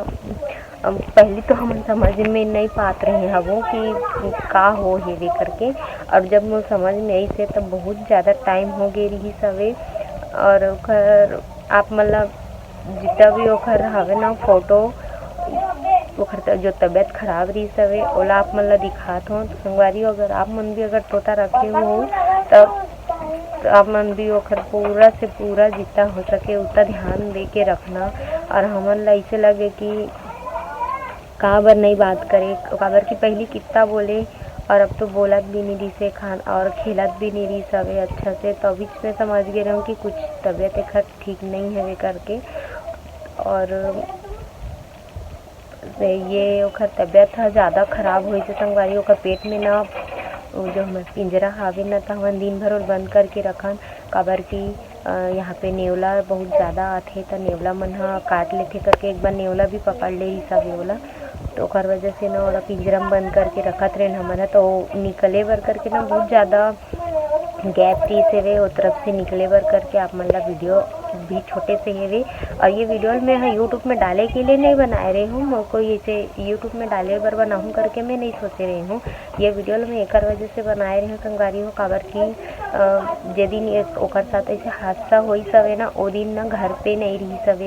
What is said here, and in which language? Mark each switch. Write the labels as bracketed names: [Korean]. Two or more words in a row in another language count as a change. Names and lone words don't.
[Chhattisgarhi] पहले तो हम समझ में नहीं पात रहे हवो कि का हो हेवे करके, और जब मैं समझ में आई से तब बहुत ज़्यादा टाइम हो गई रही सवे। और ओखर आप मतलब जितना भी ओखर हवे ना फोटो, ओखर जो तबीयत खराब रही सवे ओला आप मन ला दिखात हो। तो संगवारी हो, अगर आप मन भी अगर तोता रखे हो तब आप मन भी ओखर पूरा से पूरा जितना हो सके उतना ध्यान दे के रखना। और हमन ला ऐसे लगे कि काबर नहीं बात करे, काबर की पहले कितना बोले और अब तो बोलत भी नहीं रही से खान और खेलत भी नहीं रही सवे अच्छा से। तो अभी मैं समझ गए रहूँ कि कुछ तबीयत एक ठीक नहीं है वे करके। और ये ओखर तबीयत ज़्यादा खराब हुई से संगवारी। ओखर पेट में ना जो हमार पिंजरा हावे न तो हमन दिन भर बंद करके रखन, काबर की यहाँ पे नेवला बहुत ज़्यादा आथे। तो नेवला मन काट लेथे करके एक बार नेवला भी पकड़ ले ही सब ओला। तो ओखर वजह से ना ओला पिंजरा में बंद करके रखत रहे हमन। तो निकले बर करके ना बहुत ज़्यादा गैप रही से वे, वो तरफ से निकले बर करके आप मन ला वीडियो भी छोटे से है वे। और ये वीडियो मैं यूट्यूब में डाले के लिए नहीं बनाए रही हूँ, मैं कोई ऐसे यूट्यूब में डाले बर बनाऊँ करके मैं नहीं सोचे रही हूँ। ये वीडियो मैं एक वजह से बनाए रही हूँ संगवारी हो, काबर की जे दिन ओकर साथ ऐसे हादसा हुई सवे ना, वो दिन ना घर पे नहीं रही सवे।